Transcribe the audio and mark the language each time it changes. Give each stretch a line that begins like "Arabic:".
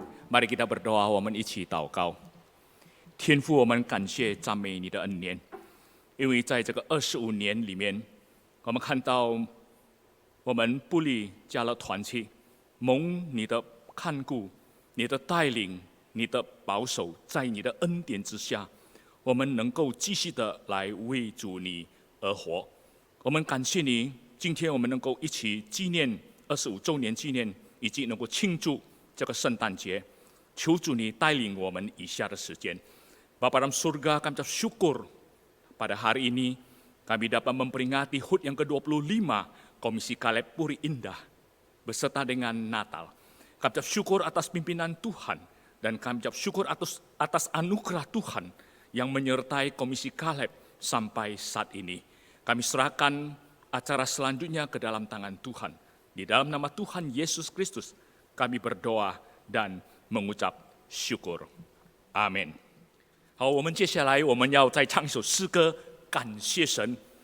Indonesian: Mari kita berdoa，
Chinese: 我们一起祷告。天父，我们感谢赞美你的恩典，因为在这个25年里面，我们看到我们埔里家乐团契蒙你的看顾、你的带领、你的保守，在你的恩典之下，我们能够继续的来为主你而活。我们感谢你，今天我们能够一起纪念25周年纪念，以及能够庆祝这个圣诞节。求主你带领我们以下的时间。
Indonesian: Bapa dalam surga, kami ucap syukur pada hari ini kami dapat memperingati HUT yang ke-25 Komisi Kaleb Puri Indah beserta dengan Natal. Kami ucap syukur atas pimpinan Tuhan dan kami ucap syukur atas anugerah Tuhan yang menyertai Komisi Kaleb sampai saat ini. Kami serahkan acara selanjutnya ke dalam tangan Tuhan. Di dalam nama Tuhan Yesus Kristus kami berdoa dan mengucap syukur. Amin.
Chinese: 好，我们接下来我们要再唱一首诗歌，感谢神。